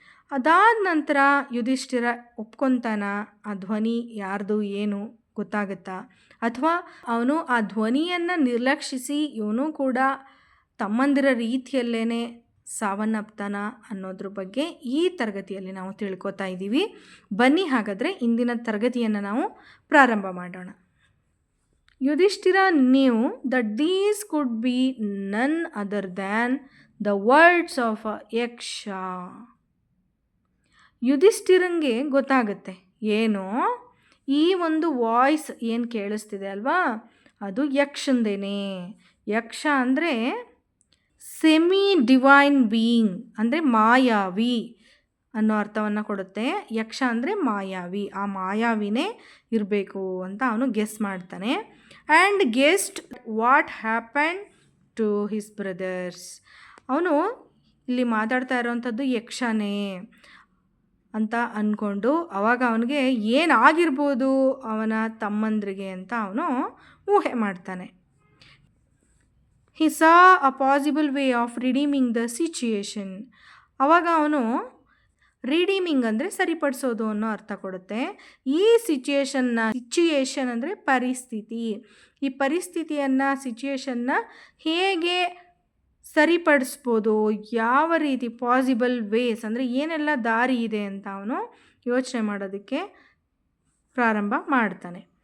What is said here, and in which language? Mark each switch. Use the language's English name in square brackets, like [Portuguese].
[Kannada] ಅದಾದ ನಂತರ ಯುಧಿಷ್ಠಿರ ಒಪ್ಕೊತಾನ? ಆ ಧ್ವನಿ ಯಾರ್ದು ಏನು ಗೊತ್ತಾಗುತ್ತಾ, ಅಥವಾ ಅವನು ಆ ಧ್ವನಿಯನ್ನು ನಿರ್ಲಕ್ಷಿಸಿ ಇವನು ಕೂಡ ತಮ್ಮಂದಿರ ರೀತಿಯಲ್ಲೇ ಸಾವನ್ನಪ್ತಾನ ಅನ್ನೋದ್ರ ಬಗ್ಗೆ ಈ ತರಗತಿಯಲ್ಲಿ ನಾವು ತಿಳ್ಕೊತಾ ಇದ್ದೀವಿ. ಬನ್ನಿ ಹಾಗಾದರೆ ಇಂದಿನ ತರಗತಿಯನ್ನು ನಾವು ಪ್ರಾರಂಭ ಮಾಡೋಣ. [English] Yudhishthira knew that these could be none other than the words of a yaksha. [Kannada] ಯುಧಿಷ್ಠಿರಂಗೆ ಗೊತ್ತಾಗುತ್ತೆ ಏನೋ ಈ ಒಂದು ವಾಯ್ಸ್ ಏನು ಕೇಳಿಸ್ತಿದೆ ಅಲ್ವಾ, ಅದು ಯಕ್ಷಂದೇನೆ. ಯಕ್ಷ ಅಂದರೆ [English] semi divine being, [Kannada] ಅಂದರೆ ಮಾಯಾವಿ ಅನ್ನೋ ಅರ್ಥವನ್ನು ಕೊಡುತ್ತೆ. ಯಕ್ಷ ಅಂದರೆ ಮಾಯಾವಿ, ಆ ಮಾಯಾವಿನೇ ಇರಬೇಕು ಅಂತ ಅವನು ಗೆಸ್ ಮಾಡ್ತಾನೆ. [English] And guessed what happen to his brothers. [Kannada] ಅವನು ಇಲ್ಲಿ ಮಾತಾಡ್ತಾ ಇರೋವಂಥದ್ದು ಯಕ್ಷನೇ ಅಂತ ಅಂದ್ಕೊಂಡು ಅವಾಗ ಅವನಿಗೆ ಏನಾಗಿರ್ಬೋದು ಅವನ ತಮ್ಮಂದ್ರಿಗೆ ಅಂತ ಅವನು ಊಹೆ ಮಾಡ್ತಾನೆ. [English] he saw a possible way of redeeming the situation. [Kannada] ಆವಾಗ ಅವನು ರಿಡೀಮಿಂಗ್ ಅಂದರೆ ಸರಿಪಡಿಸೋದು ಅನ್ನೋ ಅರ್ಥ ಕೊಡುತ್ತೆ. ಈ ಸಿಚುಯೇಷನ್ ಅಂದರೆ ಪರಿಸ್ಥಿತಿ. ಈ ಪರಿಸ್ಥಿತಿಯನ್ನು ಸಿಚುಯೇಷನ್ನ ಹೇಗೆ ಸರಿಪಡಿಸ್ಬೋದು, ಯಾವ ರೀತಿ [English] possible ways [Kannada] ಅಂದರೆ ಏನೆಲ್ಲ ದಾರಿ ಇದೆ ಅಂತ ಅವನು ಯೋಚನೆ ಮಾಡೋದಕ್ಕೆ ಪ್ರಾರಂಭ ಮಾಡ್ತಾನೆ.